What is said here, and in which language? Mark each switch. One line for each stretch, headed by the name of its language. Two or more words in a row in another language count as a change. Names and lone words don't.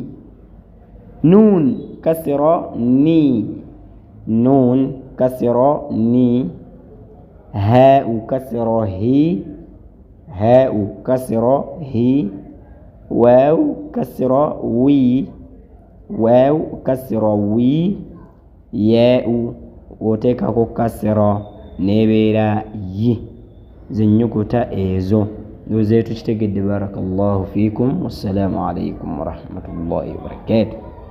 Arabic: نون كسر ني. هاء كسر هي. واو كسر وي.
Ganda: ياء oteekako kasira nebeera yi. zennyukuta ezo ndozeetu kitegedde.
Arabic: بارك الله فيكم. والسلام عليكم ورحمة الله وبركاته.